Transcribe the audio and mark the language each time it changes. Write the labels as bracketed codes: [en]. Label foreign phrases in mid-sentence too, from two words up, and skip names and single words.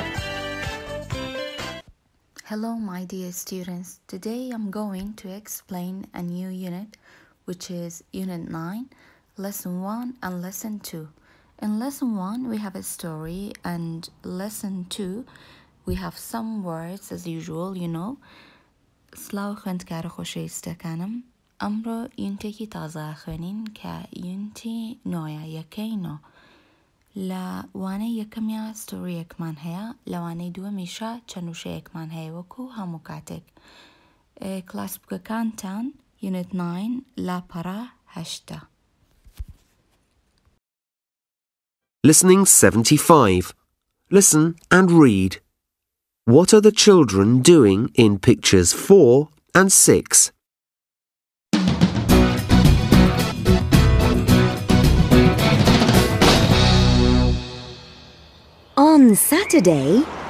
[en] Hello my dear students, today I'm going to explain a new unit which is Unit 9, Lesson 1 and Lesson 2. In Lesson 1 we have a story and Lesson 2 we have some words as usual, you know. [ckb] سلااو خوێندکارە خۆشەویستەکانم ئەمڕۆ یونتێکی تازە خوێنین کە یونتی نۆیە یەکەی نۆ لە وانەی یەکەمیا ستۆریەکمان هەیە لە وانەی دووەمیشە چەنووشەیەکمان هەیە وەکو هەموو کاتێک کلاس بووکەکانتان Unit 9 لاپەڕە 8. [en] Listening 75. Listen and read. What are the children doing in pictures 4 and 6? On Saturday...